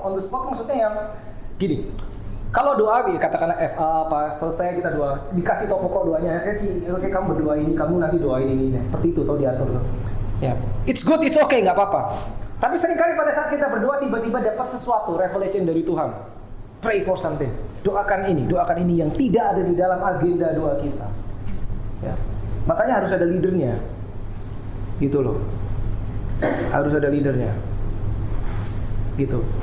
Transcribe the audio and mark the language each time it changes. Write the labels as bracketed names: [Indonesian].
[Indonesian] On the spot maksudnya yang gini. Kalau doa, katakanlah selesai kita doa, dikasih tau pokok doanya, oke kamu berdoa ini, kamu nanti doain ini, seperti itu, atau diatur tuh. Ya, [English] it's good, it's okay, [Indonesian] nggak apa-apa. Tapi seringkali pada saat kita berdoa tiba-tiba dapat sesuatu revelation dari Tuhan. [English] Pray for something. [Indonesian] Doakan ini yang tidak ada di dalam agenda doa kita. Ya. Makanya harus ada leadernya. Gitu loh. Harus ada leadernya. Gitu.